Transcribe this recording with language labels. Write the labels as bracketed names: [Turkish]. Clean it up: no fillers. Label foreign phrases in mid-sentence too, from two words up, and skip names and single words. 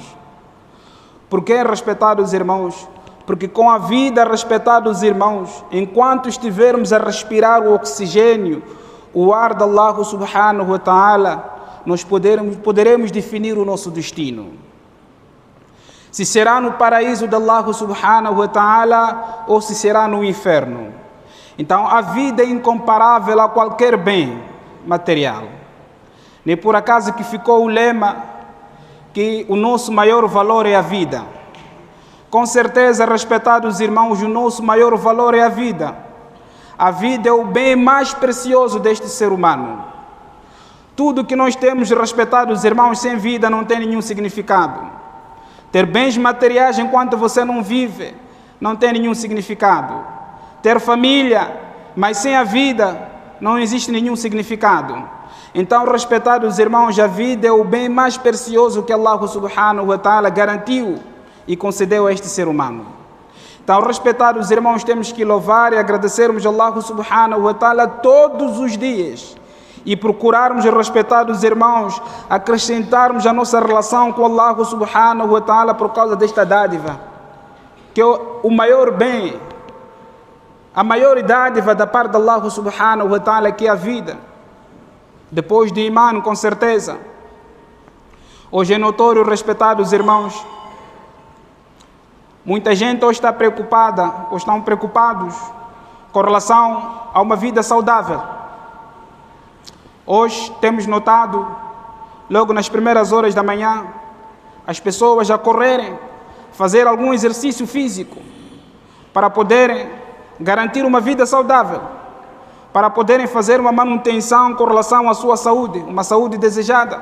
[Portuguese] Por que, respeitados irmãos? Porque com a vida, respeitados irmãos, enquanto estivermos a respirar o oxigênio, o ar de Allah [Arabic] سبحانه وتعالى, [Portuguese] nós poderemos definir o nosso destino. Se será no paraíso de Allah [Arabic] سبحانه وتعالى [Portuguese] ou se será no inferno. Então, a vida é incomparável a qualquer bem material. Nem por acaso que ficou o lema que o nosso maior valor é a vida. Com certeza, respeitados irmãos, o nosso maior valor é a vida. A vida é o bem mais precioso deste ser humano. Tudo que nós temos, respeitados irmãos, sem vida não tem nenhum significado. Ter bens materiais enquanto você não vive não tem nenhum significado. Ter família, mas sem a vida, não existe nenhum significado. Então, respeitados irmãos, a vida é o bem mais precioso que Allah [Arabic] سبحانه وتعالى [Portuguese] garantiu e concedeu a este ser humano. Então, respeitados irmãos, temos que louvar e agradecermos a Allah [Arabic] سبحانه وتعالى [Portuguese] todos os dias e procurarmos, respeitados irmãos, acrescentarmos a nossa relação com Allah [Arabic] سبحانه وتعالى [Portuguese] por causa desta dádiva, que é o maior bem, a maior dádiva da parte de Allah [Arabic] سبحانه وتعالى, [Portuguese] que é a vida. Depois de imã, com certeza. Hoje é notório, respeitados irmãos, muita gente hoje está preocupada, ou estão preocupados com relação a uma vida saudável. Hoje temos notado, logo nas primeiras horas da manhã, as pessoas a correrem, fazer algum exercício físico, para poderem garantir uma vida saudável, para poderem fazer uma manutenção com relação à sua saúde, uma saúde desejada.